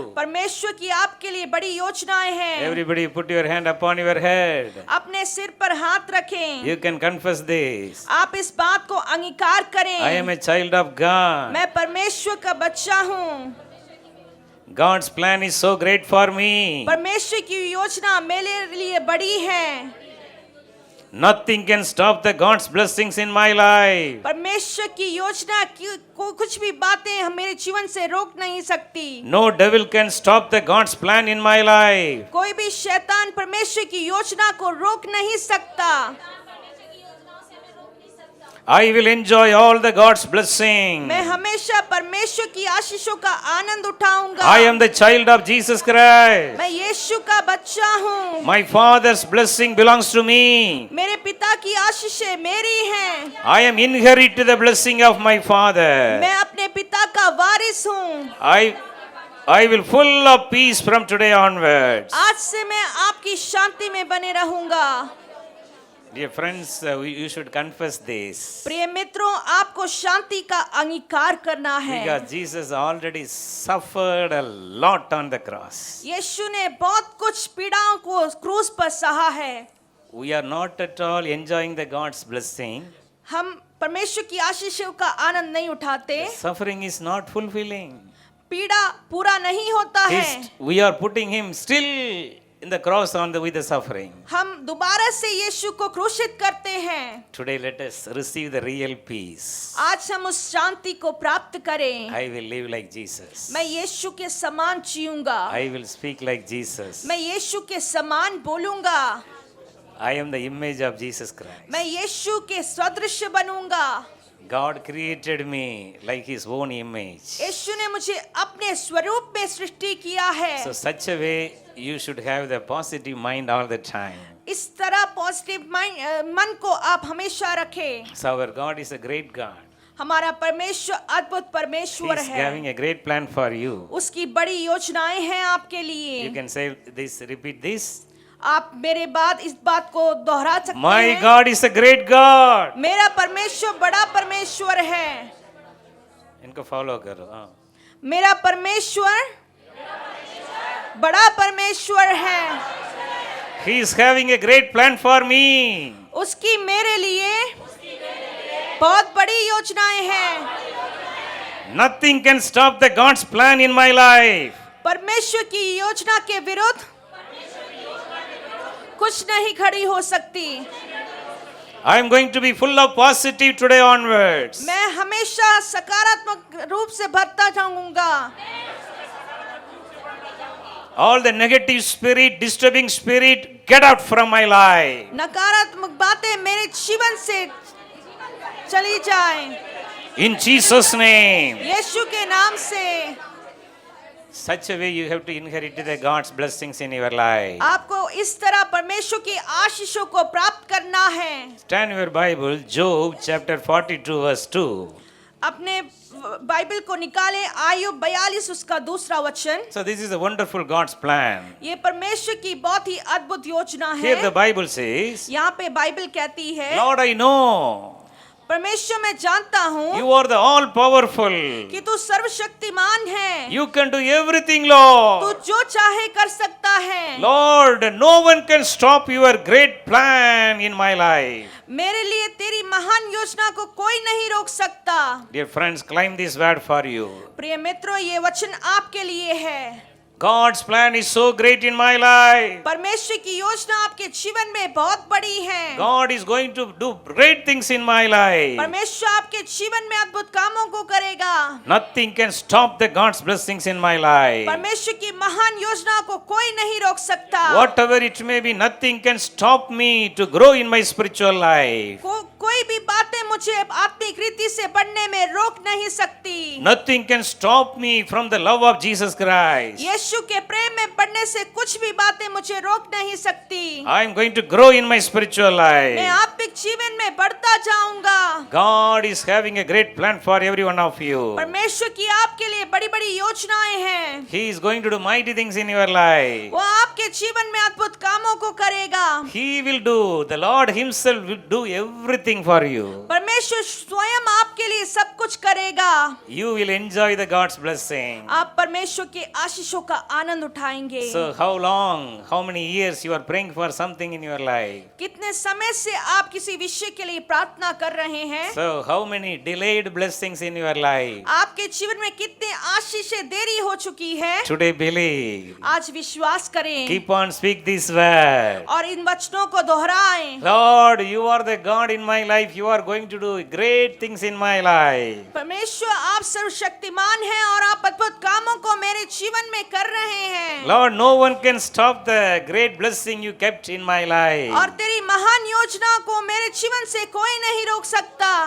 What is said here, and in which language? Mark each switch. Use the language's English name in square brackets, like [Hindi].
[Hindi] परमेश्वर की आपके लिए बड़ी योजनाएं हैं। [English] Everybody put your hand upon your head. [Hindi] अपने सिर पर हाथ रखें। [English] You can confess this. [Hindi] आप इस बात को अंगीकार करें। [English] I am a child of God. [Hindi] मैं परमेश्वर का बच्चा हूँ। [English] God's plan is so great for me. [Hindi] परमेश्वर की योजना मेरे लिए बड़ी है। [English] Nothing can stop the God's blessings in my life. [Hindi] परमेश्वर की योजना को कुछ भी बातें मेरे जीवन से रोक नहीं सकती। [English] No devil can stop the God's plan in my life. [Hindi] कोई भी शैतान परमेश्वर की योजना को रोक नहीं सकता। [English] I will enjoy all the God's blessing. [Hindi] मैं हमेशा परमेश्वर की आशीषों का आनंद उठाऊंगा। [English] I am the child of Jesus Christ. [Hindi] मैं यीशु का बच्चा हूँ। [English] My father's blessing belongs to me. [Hindi] मेरे पिता की आशीषें मेरी हैं। [English] I am inherit the blessing of my father. [Hindi] मैं अपने पिता का वारिस हूँ। [English] I will full of peace from today onwards. [Hindi] आज से मैं आपकी शांति में बने रहूंगा। [English] Dear friends, you should confess this. [Hindi] प्रिय मित्रों, आपको शांति का अंगीकार करना है। [English] Because Jesus already suffered a lot on the cross. [Hindi] यीशु ने बहुत कुछ पीड़ाओं को क्रूस पर सहा है। [English] We are not at all enjoying the God's blessing. [Hindi] हम परमेश्वर की आशीषों का आनंद नहीं उठाते। [English] Suffering is not fulfilling. [Hindi] पीड़ा पूरा नहीं होता है। [English] We are putting him still in the cross with the suffering. [Hindi] हम दोबारा से यीशु को क्रूसित करते हैं। [English] Today let us receive the real peace. [Hindi] आज हम उस शांति को प्राप्त करें। [English] I will live like Jesus. [Hindi] मैं यीशु के समान जीऊंगा। [English] I will speak like Jesus. [Hindi] मैं यीशु के समान बोलूंगा। [English] I am the image of Jesus Christ. [Hindi] मैं यीशु के सदृश बनूंगा। [English] God created me like his own image. [Hindi] यीशु ने मुझे अपने स्वरूप में सृष्टि किया है। [English] So such a way you should have the positive mind all the time. [Hindi] इस तरह पॉजिटिव मन को आप हमेशा रखें। [English] So our God is a great God. [Hindi] हमारा परमेश्वर अद्भुत [English] He [Hindi] परमेश्वर [English] is [Hindi] है। [English] having a great plan for you. [Hindi] उसकी बड़ी योजनाएं हैं आपके लिए। [English] You can say this, repeat this. [Hindi] आप मेरे बाद इस बात को दोहरा सकते [English] My [Hindi] हैं। [English] God is a great God. [Hindi] मेरा परमेश्वर बड़ा परमेश्वर है। इनको फॉलो करो। मेरा परमेश्वर बड़ा परमेश्वर है। [English] He is having a great plan for me. [Hindi] उसकी मेरे लिए बहुत बड़ी योजनाएं हैं। [English] Nothing can stop the God's plan in my life. [Hindi] परमेश्वर की योजना के विरुद्ध कुछ नहीं खड़ी हो सकती। [English] I am going to be full of positive today onwards. [Hindi] मैं हमेशा सकारात्मक रूप से भरता जाऊंगा। [English] All the negative spirit, disturbing spirit, get out from my life. [Hindi] नकारात्मक बातें मेरे जीवन से चली जाएं। [English] In Jesus' name. [Hindi] यीशु के नाम से। [English] Such a way you have to inherit the God's blessings in your life. [Hindi] आपको इस तरह परमेश्वर की आशीषों को प्राप्त करना है। [English] Turn your Bible, Job chapter 42 verse 2. [Hindi] अपने बाइबल को निकालें, आयुब 42 उसका दूसरा वचन। [English] So this is a wonderful God's plan. [Hindi] ये परमेश्वर की बहुत ही अद्भुत योजना [English] Here the [Hindi] है। [English] Bible says, [Hindi] यहाँ पे बाइबल कहती है, [English] Lord, I know [Hindi] परमेश्वर मैं जानता हूँ [English] you are the all powerful. [Hindi] कि तू सर्वशक्तिमान है, [English] You can do everything, Lord. [Hindi] तू जो चाहे कर सकता है। [English] Lord, no one can stop your great plan in my life. [Hindi] मेरे लिए तेरी महान योजना को कोई नहीं रोक सकता। [English] Dear friends, claim this word for you. [Hindi] प्रिय मित्रों, ये वचन आपके लिए है। [English] God's plan is so great in my life. [Hindi] परमेश्वर की योजना आपके जीवन में बहुत बड़ी है। [English] God is going to do great things in my life. [Hindi] परमेश्वर आपके जीवन में अद्भुत कामों को करेगा। [English] Nothing can stop the God's blessings in my life. [Hindi] परमेश्वर की महान योजना को कोई नहीं रोक सकता। [English] Whatever it may be, nothing can stop me to grow in my spiritual life. [Hindi] कोई भी बातें मुझे आत्मिक रीति से बढ़ने में रोक नहीं सकती। [English] Nothing can stop me from the love of Jesus Christ. [Hindi] यीशु के प्रेम में बढ़ने से कुछ भी बातें मुझे रोक नहीं सकती। [English] I am going to grow in my spiritual [Hindi] मैं [English] life. [Hindi] आत्मिक जीवन में बढ़ता जाऊंगा। [English] God is having a great plan for every one of you. [Hindi] परमेश्वर की आपके लिए बड़ी-बड़ी योजनाएं हैं। [English] He is going to do mighty things in your life. [Hindi] वो आपके जीवन में अद्भुत कामों को करेगा। [English] He will do. The Lord Himself will do everything for you. [Hindi] परमेश्वर स्वयं आपके लिए सब कुछ करेगा। [English] You will enjoy the God's blessing. [Hindi] आप परमेश्वर के आशीषों का आनंद उठाएंगे। [English] So how long, how many years you are praying for something in your life? [Hindi] कितने समय से आप किसी विषय के लिए प्रार्थना कर रहे हैं? [English] So how many delayed blessings in your life? [Hindi] आपके जीवन में कितने आशीषें देरी हो चुकी है? [English] Today believe. [Hindi] आज विश्वास करें [English] Keep on speak this word. [Hindi] और इन वचनों को दोहराएं। [English] Lord, you are the God in my life. You are going to do great things in my life. [Hindi] परमेश्वर आप सर्वशक्तिमान हैं और आप अद्भुत कामों को मेरे जीवन में कर रहे हैं। [English] Lord, no one can stop the great blessing you kept in my life. [Hindi] और तेरी महान योजना को मेरे जीवन से कोई नहीं रोक सकता।